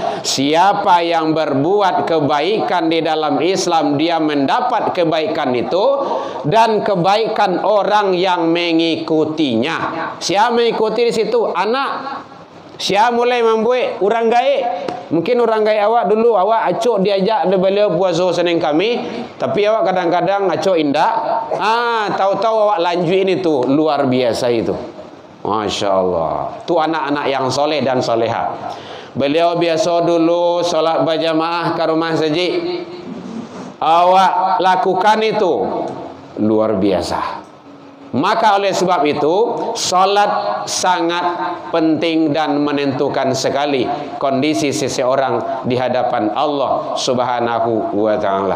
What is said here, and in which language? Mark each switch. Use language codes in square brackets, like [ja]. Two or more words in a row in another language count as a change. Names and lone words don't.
[id] Siapa yang berbuat kebaikan di dalam Islam, dia mendapat kebaikan itu dan kebaikan orang yang mengikutinya. Siapa mengikuti di situ? Anak. Siapa mulai membuat orang gaib. [min] Mungkin orang gaib awak dulu, awak acuk diajak de beliau puasa Senin Kamis, tapi awak kadang-kadang acuk indak. [id] Tahu-tahu awak lanjut ini tuh, luar biasa itu. [ar] ما شاء الله. [id] Itu anak-anak yang soleh dan soleha. Beliau biasa dulu solat berjamaah ke rumah saji. Awak lakukan itu, luar biasa. Maka oleh sebab itu salat sangat penting dan menentukan sekali kondisi seseorang di hadapan Allah [ar] سبحانه وتعالى.